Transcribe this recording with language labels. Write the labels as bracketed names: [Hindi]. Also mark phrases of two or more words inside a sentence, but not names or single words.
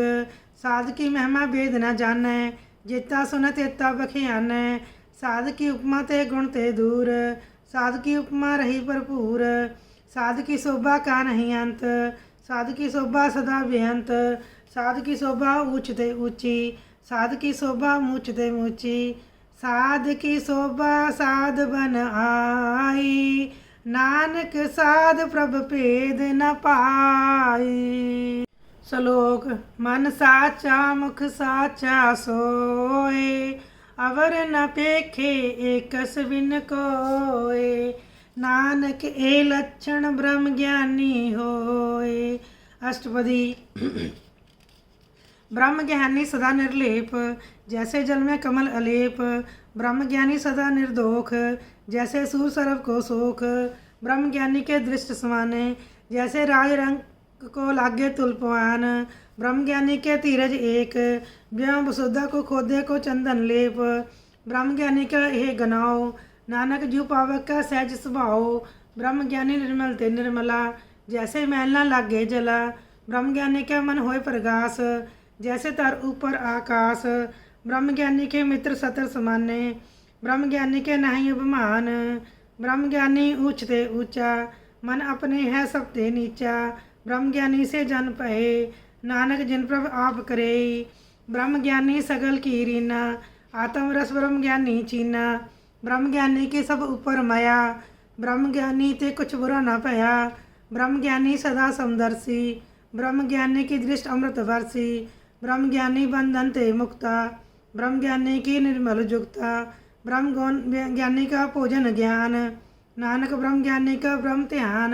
[Hindi] साध की महिमा वेद न जानै, जेता सुन तेता बखियानै, साध की उपमा ते गुण ते दूर, साध की उपमा रही भरपूर, साध की शोभा का नहीं अंत, साध की शोभा सदा बेअंत, साध की शोभा ऊंच ते ऊंची, साध की शोभा मूच ते मूची, साध की शोभा साध बन आई, नानक साध प्रभ भेद न पाई। श्लोक मन साचा मुख साचा सोए, अवर न पेखे एकस बिन कोए, नानक ए लक्षण ब्रह्म ज्ञानी होए। अष्टपदी ब्रह्म ज्ञानी सदा निर्लेप, जैसे जल में कमल अलेप, ब्रह्म ज्ञानी सदा निर्दोख, जैसे सूर सरभ को सोख, ब्रह्म ज्ञानी के दृष्ट समाने, जैसे राज रंग को लागे तुलपवान, ब्रह्म ज्ञानी के धीरज एक, ब्यों वसुधा को खोदे को चंदन लेप, ब्रह्म ज्ञानी का यह गनाओ, नानक जू पावक का सहज स्वभाव, ब्रह्म ज्ञानी निर्मल ते निर्मला, जैसे मैल ना लागे जला, ब्रह्म ज्ञानी के मन होए प्रगास, जैसे तर ऊपर आकाश, ब्रह्म ज्ञानी के मित्र सतर समाने, ब्रह्म ज्ञानी के नहीं उपमान, ब्रह्म ज्ञानी ऊंच ते ऊंचा, मन अपने है सब ते नीचा, ब्रह्म ज्ञानी से जन पहे, नानक जिन प्रभ आप करे, ब्रह्म ज्ञानी सगल की रीना, आत्म रस ब्रह्म ज्ञानी चीना, ब्रह्म ज्ञानी के सब ऊपर माया, ब्रह्म ज्ञानी ते कुछ बुरा न पया, ब्रह्म ज्ञानी सदा समदर्शी, ब्रह्म ज्ञानी की दृष्टि अमृत वर्षी, ब्रह्म ज्ञानी बंधन ते मुक्ता, ब्रह्म ज्ञानी की निर्मल जुक्ता, ब्रह्म ज्ञानी का पूजन ज्ञान, नानक ब्रह्म ज्ञानी का ब्रह्म ध्यान,